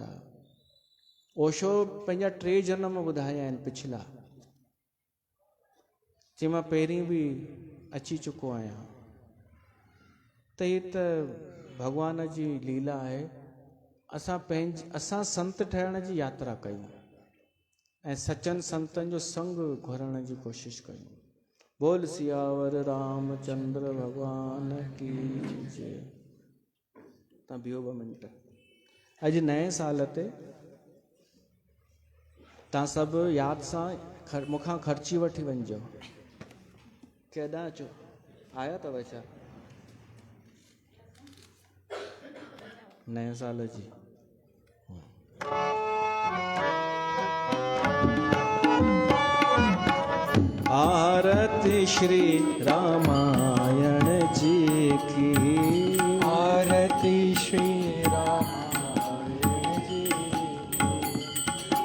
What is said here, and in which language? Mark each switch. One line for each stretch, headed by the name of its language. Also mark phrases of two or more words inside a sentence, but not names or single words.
Sindhi: ओशो पंहिंजा 3 जन्म ॿुधाया आहिनि पिछला, जे मां पहिरीं बि अची चुको आहियां। त हीअ त भॻवान जी लीला आहे। असां संत ठहण जी यात्रा कयूं ऐं सचनि संतनि जो संग घुरण जी कोशिशि कयूं।
Hindi: बोल सियावर रामचंद्र भगवान की जय।
Sindhi: तव्हां बीहो 2 मिंट। अॼु नए साल ते तव्हां सभु यादि सां मूंखां ख़र्ची वठी वञिजो। केॾां अचो, आया अथव छा नए साल जी?
Hindi: आरती श्री रामायण जी की, आरती श्री रामायण जी की।